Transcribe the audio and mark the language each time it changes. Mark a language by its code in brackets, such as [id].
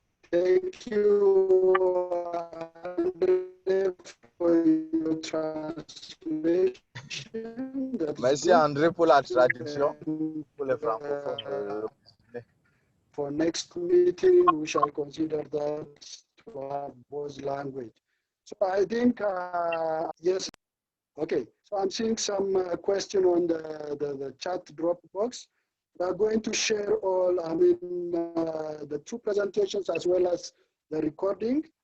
[en] Thank you, André, for your translation. [fr] Merci, André, pour la traduction pour les francophones. [en] For next meeting, we shall consider that to have both language. So I think, yes, okay. So I'm seeing some question on the chat drop box. We are going to share all, the two presentations as well as the recording.